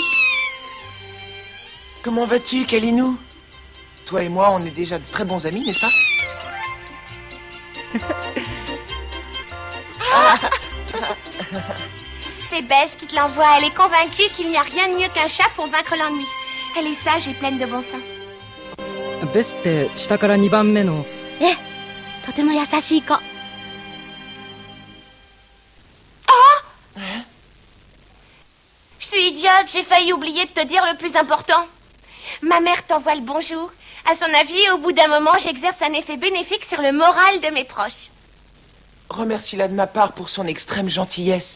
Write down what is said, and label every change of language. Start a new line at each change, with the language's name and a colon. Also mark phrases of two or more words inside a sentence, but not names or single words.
French: Comment vas-tu, Kalinou? Toi et moi, on est déjà de très bons amis, n'est-ce pas? C'est Bess qui te l'envoie. Elle est convaincue qu'il n'y a rien de mieux qu'un chat pour vaincre l'ennui. Elle est sage et pleine de bon sens.
Japanese: ベスって下から2番目の。ええ、とても優しい子。
French: Je suis idiote, j'ai failli oublier de te dire le plus important. Ma mère t'envoie le bonjour. À son avis, au bout d'un moment, j'exerce un effet bénéfique sur le moral de mes proches. Remercie-la de ma part pour son extrême gentillesse.